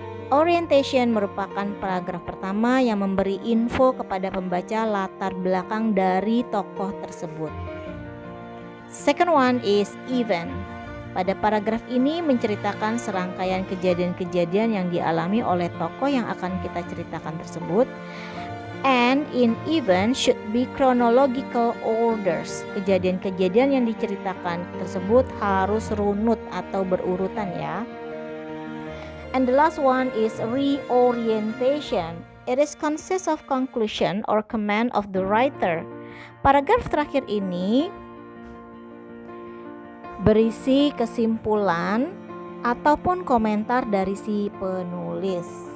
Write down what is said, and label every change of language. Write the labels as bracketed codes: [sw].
[id] Orientation merupakan paragraf pertama yang memberi info kepada pembaca latar belakang dari tokoh tersebut. [en] Second one is event. [id] Pada paragraf ini menceritakan serangkaian kejadian-kejadian yang dialami oleh tokoh yang akan kita ceritakan tersebut. [en] And in event should be chronological orders. [id] Kejadian-kejadian yang diceritakan tersebut harus runut atau berurutan ya. [en] And the last one is reorientation. It is consists of conclusion or comment of the writer. [id] Paragraf terakhir ini berisi kesimpulan ataupun komentar dari si penulis.